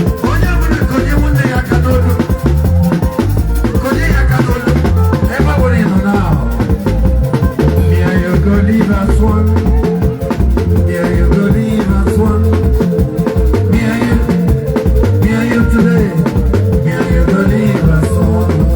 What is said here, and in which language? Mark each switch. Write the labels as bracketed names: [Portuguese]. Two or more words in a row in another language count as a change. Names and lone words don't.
[Igbo] Onye nwere nke onye nwanne ya aka n'olu. Nke onye ya aka n'olu. Ebe ọ bụla ị nọ now. [English] Me and you go live as one. Me and you go live as one. Me and you, me and you today. Me and you go live as one.